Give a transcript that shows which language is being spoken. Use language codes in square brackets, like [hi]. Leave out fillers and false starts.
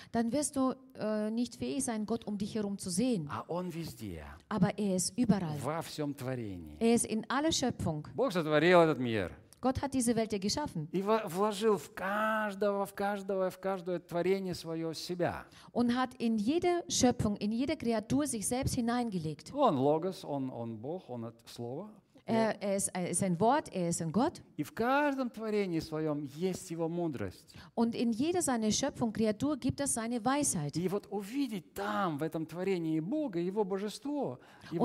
[de] Dann wirst du nicht fähig sein, Gott dich herum zu sehen. [ru] А он везде. [de] Aber ist überall. [ru] Во всем творении. [de] Ist in aller Schöpfung. [ru] Бог сотворил этот мир. [de] Gott hat diese Welt ja geschaffen. [ru] И вложил в каждое творение свое себя. [de] Und hat in jede Schöpfung, in jede Kreatur sich selbst hineingelegt. [ru] Он Логос, он Бог, он Слово. [de] Er ist ein Wort, ist ein Gott. [ru] И в каждом творении своем есть его мудрость. [de] Und in jeder seiner Schöpfung, Kreatur gibt es seine Weisheit. [ru] И вот увидеть там, в этом творении Бога, его божество, его мудрость.